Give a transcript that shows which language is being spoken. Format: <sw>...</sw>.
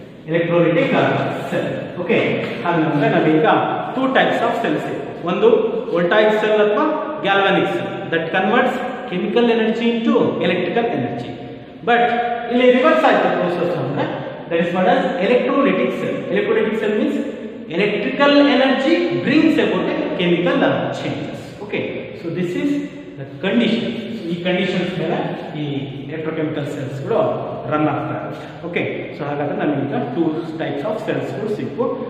<en>Electrolytic cell. Okay,</en> <kn>ಹಾಗಂದ್ರೆ ನಾವೀಗ</kn> <en>2 types of cells ಇದೆ. ಒಂದು voltaic cell ಅಥವಾ galvanic cell that converts chemical energy into electrical energy. But</en> <kn>ಇಲ್ಲಿ ರಿವರ್ಸ್ ಆಯ್ತು ಪ್ರೋಸೆಸ್ ಅಂದ್ರೆ</kn> <en>That is called as electrolytic cell. Electrolytic cell means electrical energy brings about a chemical changes. Okay, so this is the condition.</en> <kn>ಈ conditions ಮೇಲೆ ಈ electrochemical cells ಗಳು run ಆಗ್ತಾ ಇರುತ್ತೆ. Okay, so ಹಾಗಾದ್ರೆ ನಮಗೀಗ 2 ಟೈಪ್ಸ್ ಆಫ್ ಸೆಲ್ಸ್ ಗಳು ಸಿಕ್ಕು.</kn>